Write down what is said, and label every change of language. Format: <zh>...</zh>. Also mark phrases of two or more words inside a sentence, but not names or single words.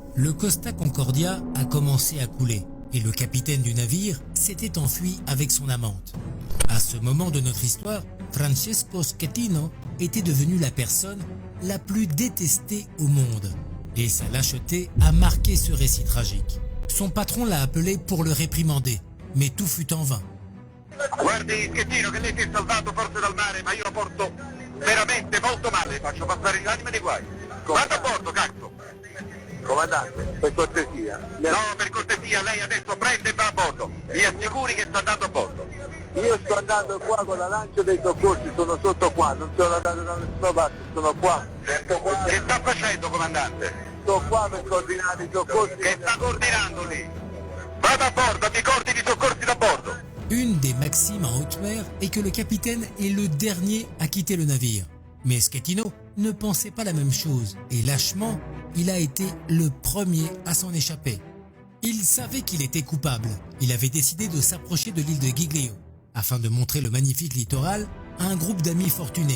<fr>Le Costa Concordia a commencé à couler et le capitaine du navire s'était enfui avec son amante. À ce moment de notre histoire, Francesco Schettino était devenu la personne la plus détestée au monde. Et sa lâcheté a marqué ce récit tragique. Son patron l'a appelé pour le réprimander, mais tout fut en vain.</fr> <it>Guardi Schettino che lei si è salvato forse dal mare, ma io la porto veramente molto male, faccio passare l'anima dei guai. Vada a bordo, cazzo! Comandante, per cortesia. No, per cortesia, lei adesso prende e va a bordo. Mi assicuri che sta andando a bordo. Io sto andando qua con la lancia dei soccorsi, sono sotto qua, non sono andato da nessuna parte, sono qua. Che sta facendo, comandante? Sto qua per coordinare i soccorsi. Che sta coordinando lì? Vada a bordo, mi coordini i soccorsi da bordo.</it> <fr>Une des maximes en haute mer est que le capitaine est le dernier à quitter le navire. Mais Schettino ne pensait pas la même chose et lâchement, il a été le premier à s'en échapper. Il savait qu'il était coupable. Il avait décidé de s'approcher de l'île de Giglio afin de montrer le magnifique littoral à un groupe d'amis fortunés.</fr>